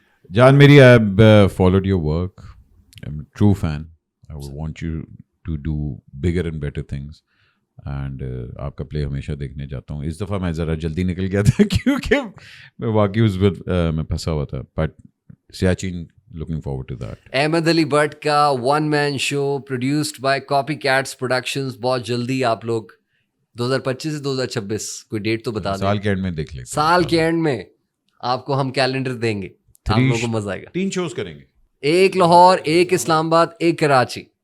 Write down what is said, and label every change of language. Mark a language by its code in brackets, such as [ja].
[en] John Mary, I've followed your work. I'm a true fan. I would want you to do bigger and better things. [ur] And آپ کا پلے ہمیشہ دیکھنے جاتا ہوں. اس دفعہ میں ذرا جلدی نکل گیا تھا کیونکہ میں واقعی اس وقت میں پھنسا ہوا تھا. [en] But Siachen looking forward to that. Ahmad Ali Butt کا one man show produced by copy cats productions. [ur] بہت جلدی آپ لوگ 2025 سے 2026 کوئی ڈیٹ تو بتا دیں. سال کے اینڈ میں دیکھ لیں. سال کے اینڈ میں آپ کو ہم کیلنڈر دیں گے, آپ لوگوں کو مزہ آئے گا. 3 شوز کریں گے, ایک لاہور, ایک اسلام آباد, ایک کراچی.